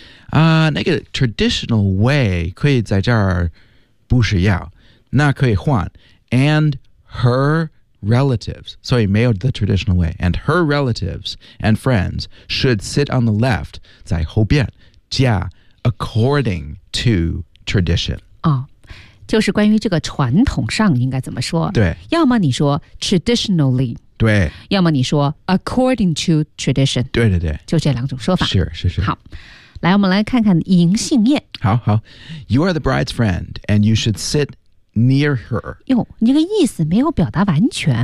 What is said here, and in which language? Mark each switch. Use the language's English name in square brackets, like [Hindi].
[Chinese] 那个 traditional way 可以在这儿。不是要，那可以换 [English] and her relatives, [Chinese] 所以没有 [English] the traditional way, and her relatives and friends should sit on the left, [Chinese] 在后边加 [English] according to tradition. [Chinese] 哦，就是关于这个传统上应该怎么说，对，要么你说 traditionally, 对，要么你说 according to tradition, 对对对，就这两种说法，是是是。好，来，我们来看看银杏叶。 [English] 好好 ，You are the bride's friend, and you should sit near her. [Chinese] 哟，你这个意思没有表达完全哈。